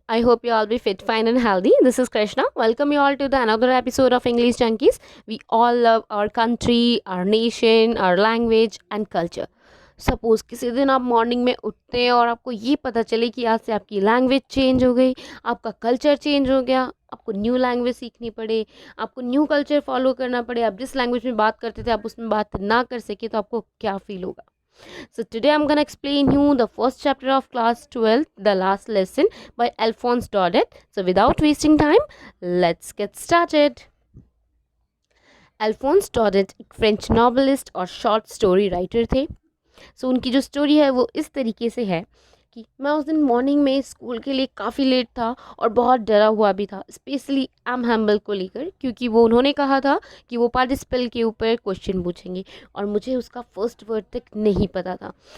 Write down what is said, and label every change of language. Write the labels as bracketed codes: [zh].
[en] I hope you all be fit, fine, and healthy. This is Krishna. Welcome you all to the another episode of English Junkies. We all love our country, our nation, our language and culture. [hi] Suppose किसी दिन आप morning में उठते हैं और आपको ये पता चले कि आज से आपकी लैंग्वेज चेंज हो गई, आपका कल्चर चेंज हो गया, आपको न्यू लैंग्वेज सीखनी पड़े, आपको न्यू कल्चर फॉलो करना पड़े, आप जिस लैंग्वेज में बात करते थे आप उसमें बात ना कर सके तो आपको क्या फील होगा. [en] So today I'm gonna explain you the first chapter of class 12, the last lesson by Alphonse Daudet. So without wasting time, let's get started. [hi] Alphons डॉडेट एक फ्रेंच नॉवलिस्ट और शॉर्ट स्टोरी राइटर थे. उनकी जो स्टोरी है वो इस तरीके से है कि मैं उस दिन मॉर्निंग में स्कूल के लिए काफ़ी लेट था और बहुत डरा हुआ भी था, स्पेशली एम हैम्बल को लेकर, क्योंकि वो उन्होंने कहा था कि वो पार्टिसिपल के ऊपर क्वेश्चन पूछेंगे और मुझे उसका फर्स्ट वर्ड तक नहीं पता था.